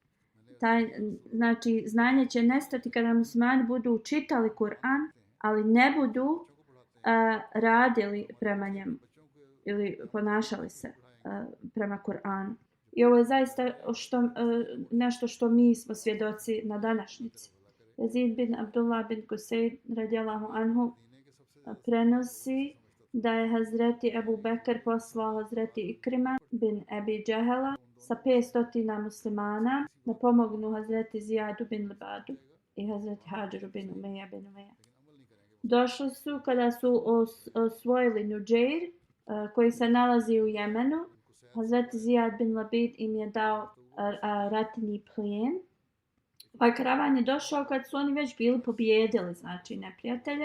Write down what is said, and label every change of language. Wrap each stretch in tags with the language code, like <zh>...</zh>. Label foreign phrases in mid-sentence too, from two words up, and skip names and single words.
<bs>Znači znanje će nestati kada muslimani budu čitali Kur'an, ali ne budu radili prema njemu ili ponašali se prema Kur'anu. I ovo je zaista nešto što mi smo svjedoci na današnjici. Yazid bin Abdullah bin Kusayd</bs> <ar>رضي الله عنه</ar> <bs>prenosi da je Hazreti Ebu Bekr poslao Hazreti Ikrima bin Ebi Džehela sa 500 muslimana da pomognu Hazreti Zijadu bin Libadu i Hazreti Hadžaru bin Umeja bin Umeja. Došli su kada su osvojili Nuđeir koji se nalazi u Jemenu. Hazreti Zijad bin Labid im je dao ratni plijen. Ovaj karavan je došao kad su oni već bili pobijedili znači neprijatelje.</bs>